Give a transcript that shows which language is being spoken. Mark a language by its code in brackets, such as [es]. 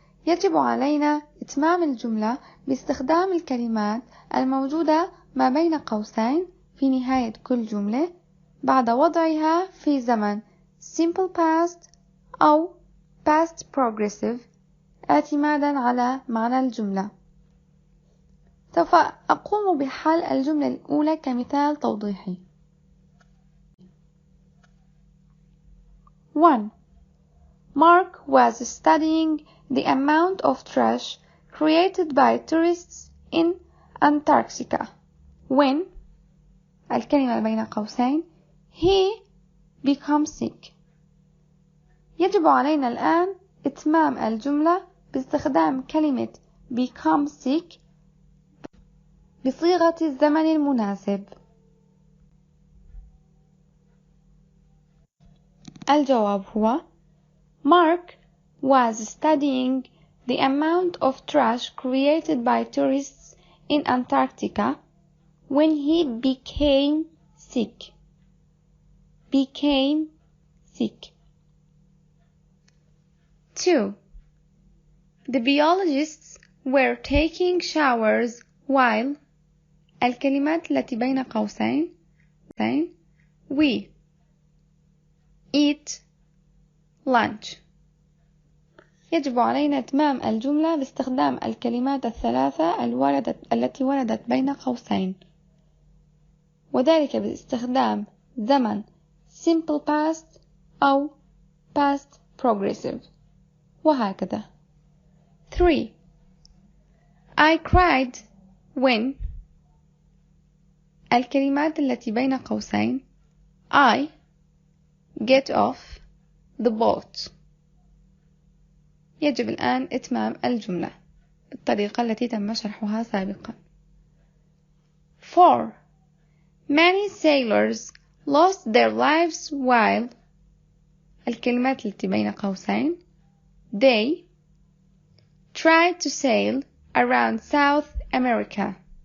[ar] يجب علينا إتمام الجملة باستخدام الكلمات الموجودة ما بين قوسين في نهاية كل جملة بعد وضعها في زمن simple past أو past progressive اعتمادا على معنى الجملة. سوف أقوم بحل الجملة الأولى كمثال توضيحي. [en] 1. Mark was studying the amount of trash created by tourists in Antarctica when [ar] الكلمة بين قوسين [en] he becomes sick. [ar] يجب علينا الآن إتمام الجملة باستخدام كلمة [en] become sick [ar] بصيغة الزمن المناسب. الجواب هو [en] Mark was studying the amount of trash created by tourists in Antarctica when he became sick. Became sick. 2. The biologists were taking showers while [ar] الكلمات التي بين قوسين [en] we eat lunch. [ar] يجب علينا إتمام الجملة باستخدام الكلمات الثلاثة التي وردت بين قوسين وذلك باستخدام زمن simple past أو past progressive وهكذا. [en] 3. I cried when [ar] الكلمات التي بين قوسين [en] I get off the boat. [ar] يجب الآن إتمام الجملة بالطريقة التي تم شرحها سابقا. [en] 4. Many sailors lost their lives while [ar] الكلمات التي بين قوسين [en] they tried to sail around South America.